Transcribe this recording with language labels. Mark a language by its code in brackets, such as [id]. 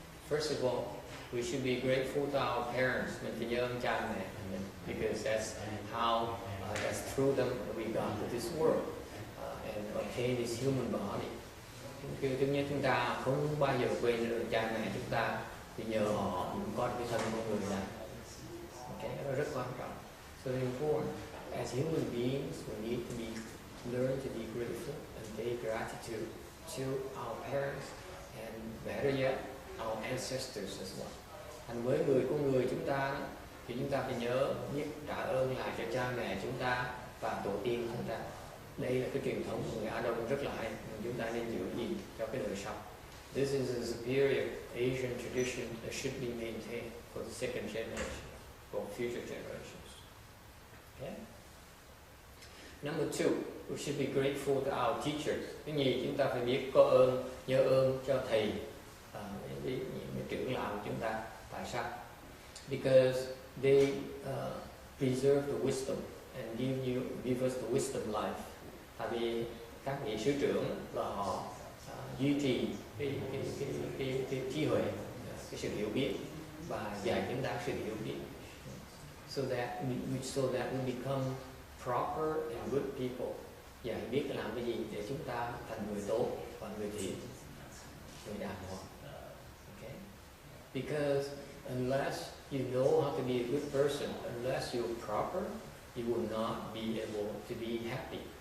[en] First of all, we should be grateful to our parents. [vi] Mình phải nhớ ơn cha mẹ mình, [en] because that's how that's through them we got to this world and obtain this human body. [vi] Thứ nhất, chúng ta không bao giờ quên được cha mẹ chúng ta, vì nhờ họ cũng có cái thân con người này. Okay, đó rất quan trọng. [en] So important. As human beings, we need to learn to be grateful and pay gratitude to our parents and better yet, our ancestors as well. [vi] Thành với con người chúng ta thì chúng ta phải nhớ biết trả ơn lại cho cha mẹ chúng ta và tổ tiên chúng ta. Đây là cái truyền thống của người Á Đông rất là hay, chúng ta nên giữ gìn cho cái đời sau. [en] This is a superior Asian tradition that should be maintained for the second generation, for future generations. Okay? Number two, we should be grateful to our teachers. [vi] Cái nhì, chúng ta phải biết có ơn, nhớ ơn cho thầy, những trưởng lão của chúng ta. Tại sao? [en] Because they preserve the wisdom and give us the wisdom life. [vi] Tại vì các vị sư trưởng là họ duy trì cái trí huệ, cái sự hiểu biết và dạy chúng ta sự hiểu biết, [en] so that we become proper and good people. [vi] Dạy biết làm cái gì để chúng ta thành người tốt và người thiện, người đàng hoàng. [en] Okay? Because unless you know how to be a good person, unless you're proper, you will not be able to be happy.